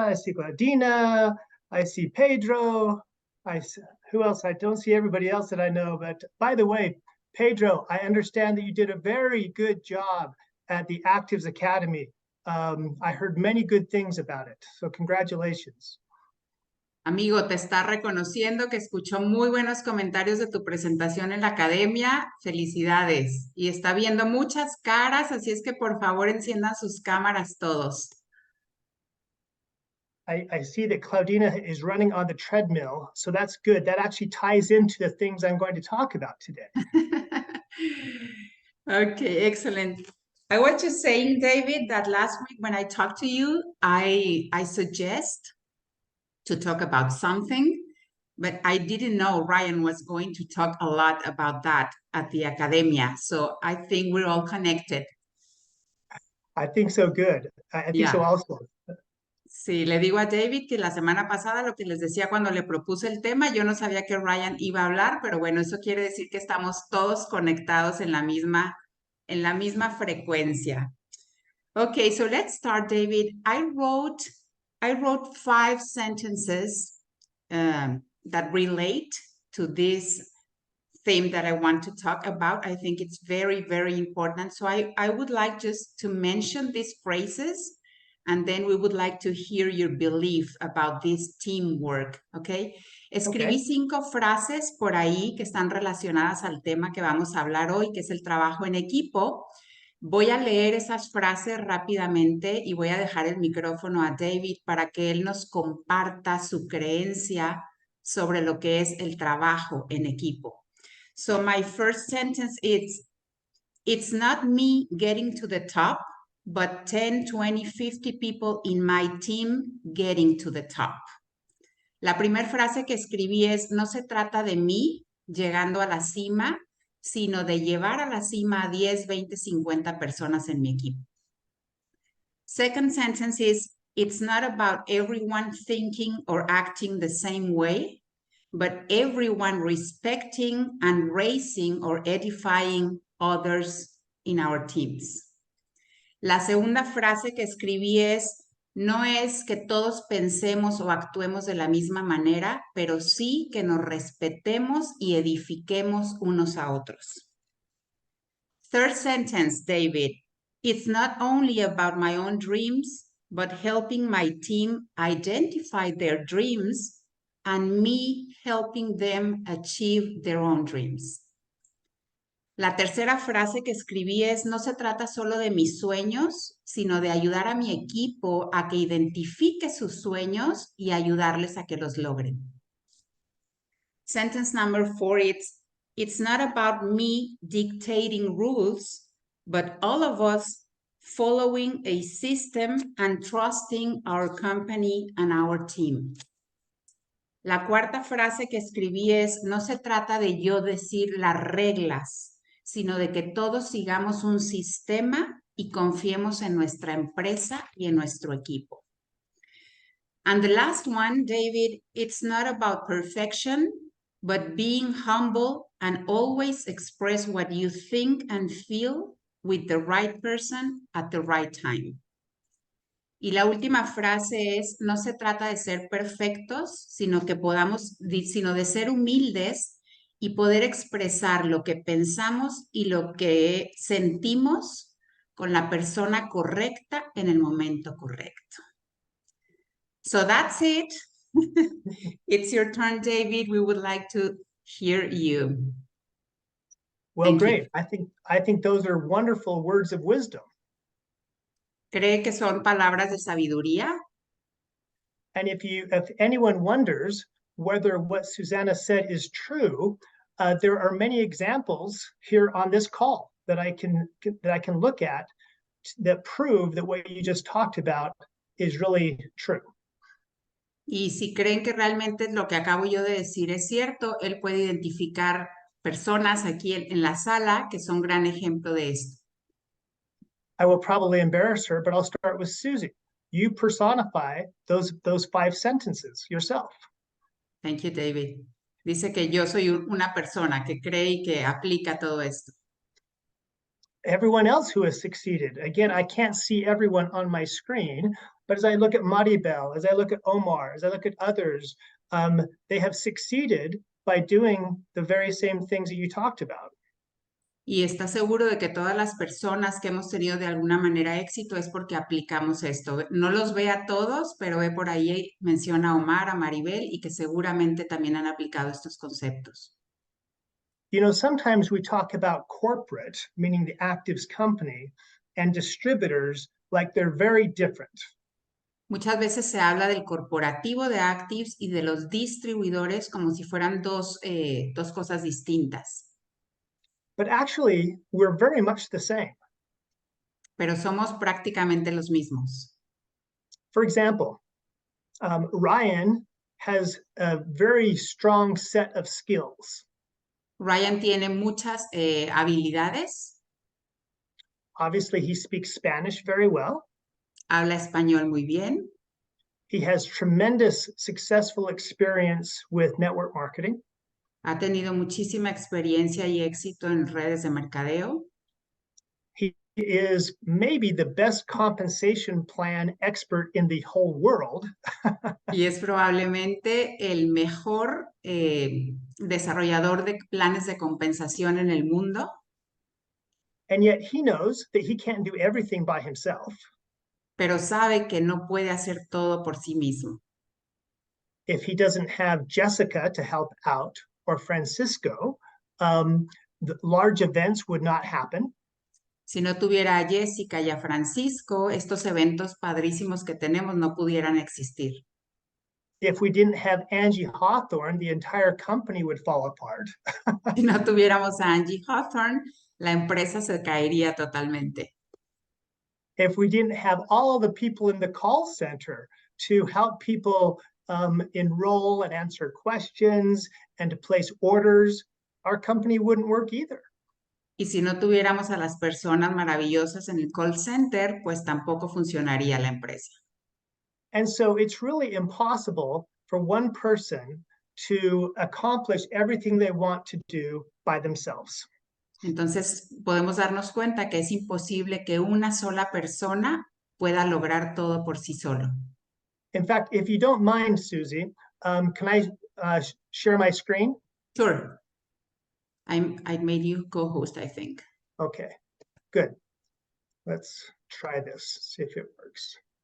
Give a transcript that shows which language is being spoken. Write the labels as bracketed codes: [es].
[en] I see Gladina. I see Pedro. Who else? I don't see everybody else that I know. But by the way, Pedro, I understand that you did a very good job at the Actives Academy. I heard many good things about it. So congratulations. [es] Amigo, te está reconociendo que escuchó muy buenos comentarios de tu presentación en la academia. Felicidades. Y está viendo muchas caras, así es que por favor enciendan sus cámaras todos. [en] I see that Claudina is running on the treadmill, so that's good. That actually ties into the things I'm going to talk about today. Okay, excellent. I was just saying, David, that last week when I talked to you, I suggest to talk about something, but I didn't know Ryan was going to talk a lot about that at the academia. So I think we're all connected. I think so good. I think so Yeah. also. [es] Sí, le digo a David que la semana pasada lo que les decía cuando le propuse el tema, yo no sabía que Ryan iba a hablar, pero bueno, eso quiere decir que estamos todos conectados en la misma frecuencia. [en] Okay, so let's start, David. I wrote 5 sentences that relate to this theme that I want to talk about. I think it's very important. So I would like just to mention these phrases, and then we would like to hear your belief about this teamwork, ¿ok? [es] Escribí 5 frases por ahí que están relacionadas al tema que vamos a hablar hoy, que es el trabajo en equipo. Voy a leer esas frases rápidamente y voy a dejar el micrófono a David para que él nos comparta su creencia sobre lo que es el trabajo en equipo. [en] So my first sentence is, it's not me getting to the top, but 10, 20, 50 people in my team getting to the top. [es] La primera frase que escribí es, no se trata de mí llegando a la cima, sino de llevar a la cima a 10, 20, 50 personas en mi equipo. [en] Second sentence is, it's not about everyone thinking or acting the same way, but everyone respecting and raising or edifying others in our teams. [es] La segunda frase que escribí es, no es que todos pensemos o actuemos de la misma manera, pero sí que nos respetemos y edifiquemos unos a otros. [en] Third sentence, David, it's not only about my own dreams, but helping my team identify their dreams and me helping them achieve their own dreams. [es] La tercera frase que escribí es, no se trata solo de mis sueños, sino de ayudar a mi equipo a que identifique sus sueños y ayudarles a que los logren. [en] Sentence number 4, it's not about me dictating rules, but all of us following a system and trusting our company and our team. [es] La cuarta frase que escribí es, no se trata de yo decir las reglas, sino de que todos sigamos un sistema y confiemos en nuestra empresa y en nuestro equipo. [en] And the last one, David, it's not about perfection, but being humble and always express what you think and feel with the right person at the right time. [es] Y la última frase es, no se trata de ser perfectos, sino que sino de ser humildes y poder expresar lo que pensamos y lo que sentimos con la persona correcta en el momento correcto. [en] So that's it. It's your turn, David. We would like to hear you. Well, Thank you. great. I think those are wonderful words of wisdom. [es] ¿Cree que son palabras de sabiduría? [en] And if anyone wonders whether what Susanna said is true, there are many examples here on this call that I can look at that prove that what you just talked about is really true. [es] Y si creen que realmente lo que acabo yo de decir es cierto, él puede identificar personas aquí en la sala que son gran ejemplo de esto. [en] I will probably embarrass her, but I'll start with Susie. You personify those 5 sentences yourself. Thank you, David. [es] Dice que yo soy una persona que cree y que aplica todo esto. [en] Everyone else who has succeeded, again, I can't see everyone on my screen, but as I look at Maribel, as I look at Omar, as I look at others, they have succeeded by doing the very same things that you talked about. [es] Y está seguro de que todas las personas que hemos tenido de alguna manera éxito es porque aplicamos esto. No los ve a todos, pero ve por ahí, menciona a Omar, a Maribel, y que seguramente también han aplicado estos conceptos. [en] You know, sometimes we talk about corporate, meaning the Actives company, and distributors like they're very different. [es] Muchas veces se habla del corporativo de Actives y de los distribuidores como si fueran dos cosas distintas, [en] But actually, we're very much the same. [es] pero somos prácticamente los mismos. [en] For example, Ryan has a very strong set of skills. [es] Ryan tiene muchas habilidades, [en] Obviously, he speaks Spanish very well. [es] habla español muy bien, [en] He has tremendous successful experience with network marketing. [es] ha tenido muchísima experiencia y éxito en redes de mercadeo. [en] He is maybe the best compensation plan expert in the whole world. [es] Y es probablemente el mejor desarrollador de planes de compensación en el mundo. [en] And yet he knows that he can't do everything by himself. [es] Pero sabe que no puede hacer todo por sí mismo. [en] If he doesn't have Jessica to help out or Francisco, the large events would not happen. [es] Si no tuviera a Jessica y a Francisco, estos eventos padrísimos que tenemos no pudieran existir. [en] If we didn't have Angie Hawthorne, the entire company would fall apart. [es] Si no tuviéramos a Angie Hawthorne, la empresa se caería totalmente. [en] If we didn't have all the people in the call center to help people enroll and answer questions and to place orders, our company wouldn't work either. [es] Y si no tuviéramos a las personas maravillosas en el call center, pues tampoco funcionaría la empresa. [en] And so it's really impossible for one person to accomplish everything they want to do by themselves. [es] Entonces, podemos darnos cuenta que es imposible que una sola persona pueda lograr todo por sí solo. [en] In fact, if you don't mind, Susie, can I share my screen? Sure. I made you co-host, I think. Okay, good. Let's try this, see if it works.